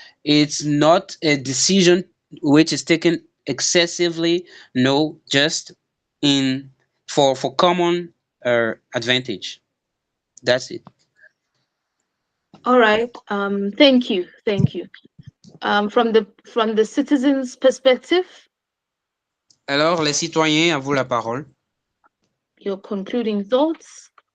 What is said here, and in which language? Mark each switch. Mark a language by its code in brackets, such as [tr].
[en] It's not a decision which is taken excessively, no, just in for common advantage. That's it. All right. Thank you. From the citizens' perspective, [fr] Alors, les citoyens, à vous la parole. [en] your concluding thoughts.